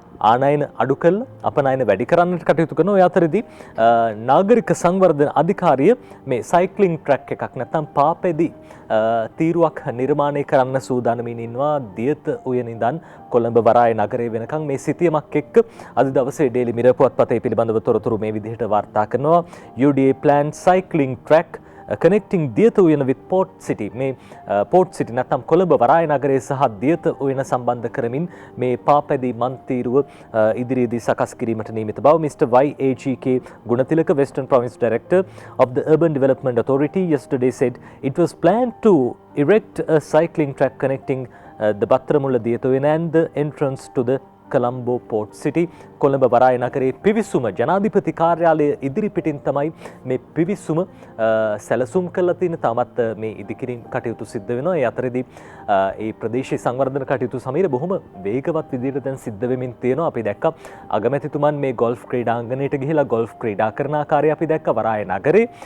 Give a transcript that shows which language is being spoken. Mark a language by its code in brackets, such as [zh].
[si] ආනයන අඩු කරලා අපනයන වැඩි කරන්නට කටයුතු කරන. ඔය අතරදී නාගරික සංවර්ධන අධිකාරිය මේ සයික්ලින් ට්‍රැක් එකක් නැත්නම් පාපෙදි තීරුවක් නිර්මාණය කරන්න සූදානමින් ඉන්නවා. දියත උයන ඉඳන් කොළඹ වරාය නගරය වෙනකන් මේ සිතියමක් එක්ක අද දවසේ ඩේලි මිරර් පුවත්පතේ පිළිබඳව තොරතුරු මේ විදිහට වාර්තා කරනවා. [en] UDA planned cycling track connecting Diyatha Uyana with Port City. [si] මේ Port City නැත්නම් කොළඹ වරාය නගරය සහ දියත උයන සම්බන්ධ කරමින් මේ පාපැදි මන්තීරුව ඉදිරියේදී සකස් කිරීමට නියමිත බව Mr. [en] YAGK Gunathilaka, Western Province Director of the Urban Development Authority, yesterday said it was planned to erect a cycling track connecting the Battaramulla Diyatha Uyana and the entrance to the Colombo Port City. [si] Colombo වරාය නගරයේ පිවිසුම ජනාධිපති කාර්යාලය ඉදිරිපිටින් තමයි මේ පිවිසුම සැලසුම් කරලා තියෙන. තාමත් මේ ඉදිකිරීම් කටයුතු සිද්ධ වෙනවා. ඒ අතරදී ඒ ප්‍රදේශීය සංවර්ධන කටයුතු සමීර බොහොම වේගවත් විදිහට දැන් සිද්ධ වෙමින් තියෙනවා. අපි දැක්කා අගමැතිතුමන් මේ ගෝල්ෆ් ක්‍රීඩාංගණයට ගිහිලා ගෝල්ෆ් ක්‍රීඩා කරන ආකාරය අපි දැක්කා වරාය නගරේ.